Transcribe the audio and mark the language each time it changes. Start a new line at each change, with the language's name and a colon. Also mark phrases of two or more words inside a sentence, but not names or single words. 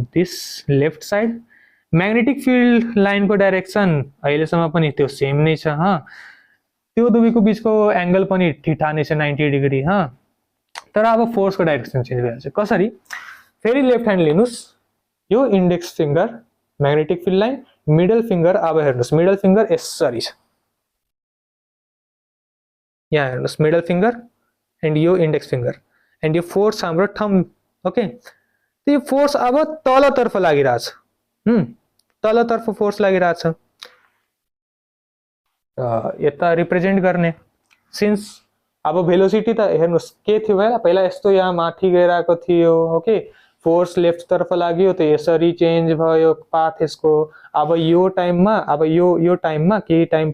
English: this left side magnetic field
Nepali: लाइनको डाइरेक्सन अहिलेसम्म पनि त्यो सेम नै छ त्यो दुवैको बीचको एंगल पनि थीटा नै छ 90 डिग्री तर अब फोर्स को डाइरेक्सन चेन्ज भइहाल्छ कसरी फेरि
English: left hand
Nepali: लिनुस् यो
English: index finger magnetic field line middle finger
Nepali: अब हेर्नुस्
English: middle finger
Nepali: यसरी छ यहाँ हेर्नुस्
English: middle finger and
Nepali: यो
English: index finger and
Nepali: यो फोर्स हाम्रो
English: thumb okay
Nepali: त्यो फोर्स अब तलतर्फ लागिरहेछ तलतर्फ फोर्स लागिरहेछ यता रिप्रेजेन्ट गर्ने सिन्स अब भेलोसिटी त हेर्नुस् के थियो होला पहिला यस्तो यहाँ माथि गइरहेको थियो
English: okay force left
Nepali: तर्फ लाग्यो त यसरी चेन्ज भयो पाथ यसको अब यो टाइममा केही टाइम